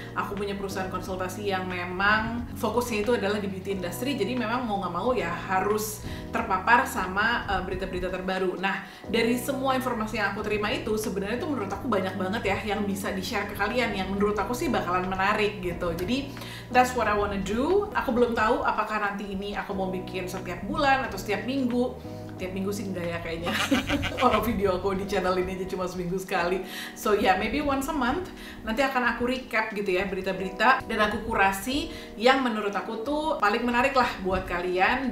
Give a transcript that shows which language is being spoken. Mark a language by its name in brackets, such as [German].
[Indonesian] Aku punya perusahaan konsultasi yang memang fokusnya itu adalah di beauty industry, jadi memang mau nggak mau ya harus terpapar sama berita-berita terbaru. Nah, dari semua informasi yang aku terima itu sebenarnya tuh menurut aku banyak banget ya yang bisa di-share ke kalian, yang menurut aku sih bakalan menarik gitu. Jadi [English] that's what I wanna do. [Indonesian] Aku belum tahu apakah nanti ini aku mau bikin setiap bulan atau setiap minggu. Tiap minggu sih enggak ya kayaknya. Kalau video aku di channel ini aja cuma seminggu sekali. [English] So yeah, maybe once a month [Indonesian] nanti akan aku recap gitu ya berita-berita, dan aku kurasi yang menurut aku tuh paling menarik lah buat kalian.